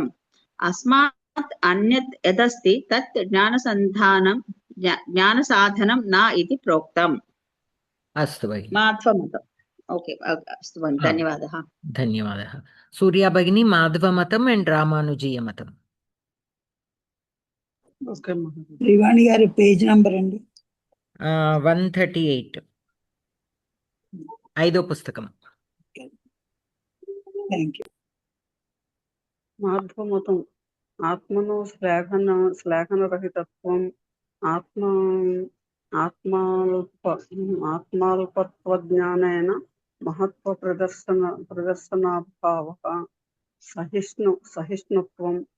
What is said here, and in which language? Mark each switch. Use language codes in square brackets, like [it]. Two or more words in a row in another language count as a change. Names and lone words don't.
[sa] अस्मात् अन्यत् यदस्ति तत् ज्ञानसाधनं न इति प्रोक्तम्। अस्तु भगिनि। माध्वमतम्। ओके अस्तु भगिनि, धन्यवादः। धन्यवादः। सूर्या भगिनी माधवमतम् एंड रामानुजीयमतम्। [te] శ్రీవాణి గారి [en] page number [te] అండి 138 ఐదో పుస్తకం. [en] thank you. [sa] మాధ్వమతం ఆత్మను శ్లాఘనరహితత్వం ఆత్మాల్పత్వజ్ఞానేన మహత్వ ప్రదర్శనాభావః సహిష్ణుత్వం